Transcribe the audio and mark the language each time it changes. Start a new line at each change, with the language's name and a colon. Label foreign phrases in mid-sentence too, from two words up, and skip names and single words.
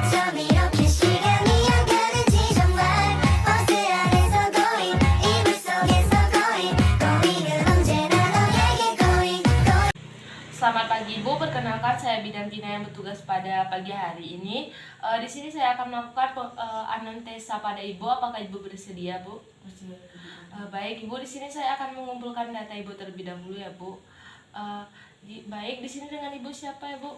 Korean: 밤 이렇게 시간이 안 가는지 정말 버스 안에서 going 이불 속에서 going 은 언제나 너에게 going.
Indonesian: Selamat pagi Ibu, perkenalkan saya Bidan Pina yang bertugas pada pagi hari ini. Di sini saya akan melakukan anamnesa pada Ibu. Apakah Ibu bersedia, Bu? Baik Ibu, di sini saya akan mengumpulkan data Ibu terlebih dahulu ya Bu. Baik, di sini dengan Ibu siapa ya Bu?